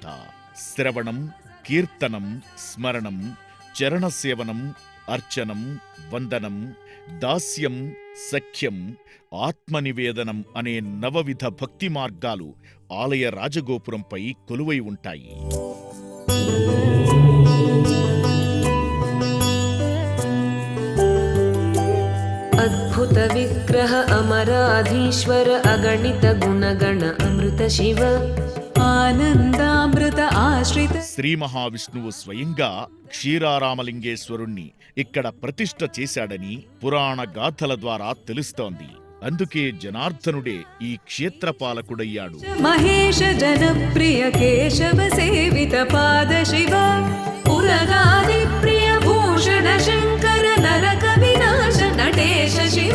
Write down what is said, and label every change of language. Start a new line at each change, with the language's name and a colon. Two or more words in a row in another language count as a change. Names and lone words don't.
Telugu: శ్రవణం, కీర్తనం, స్మరణం, చరణసేవనం, అర్చనం, వందనం, దాస్యం, సఖ్యం, ఆత్మనివేదనం అనే నవవిధ భక్తి మార్గాలు ఆలయ రాజగోపురంపై కొలువై ఉంటాయి.
Sanskrit: अद्भुत विग्रह अमराधीश्वर अगणित गुणगण अमृत शिव आनंदामृत आश्रित.
Telugu: శ్రీ మహావిష్ణువు స్వయంగా క్షీరారామలింగేశ్వరుణ్ణి ఇక్కడ ప్రతిష్ఠ చేశాడని పురాణ గాథల ద్వారా తెలుస్తోంది. అందుకే జనార్దనుడే ఈ క్షేత్రపాలకుడయ్యాడు.
Sanskrit: మహేష జనప్రియ కేశవ సేవిత పాద శివ ఉరగాది ప్రియ భూషణ శంకర నరక వినాశ నటేశ శివ.